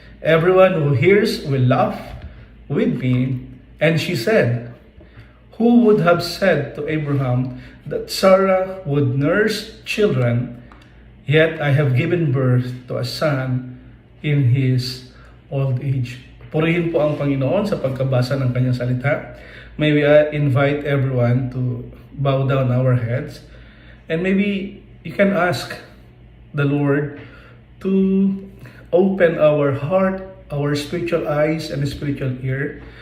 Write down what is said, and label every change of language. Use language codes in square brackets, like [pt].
[en] Everyone who hears will laugh with me. And she said, who would have said to Abraham that Sarah would nurse children, yet I have given birth to a son in his old age. [tl] Purihin po ang Panginoon sa pagkabasa ng kanyang salita. [en] May we invite everyone to bow down our heads. And maybe you can ask the Lord to open our heart, our spiritual eyes and spiritual ear.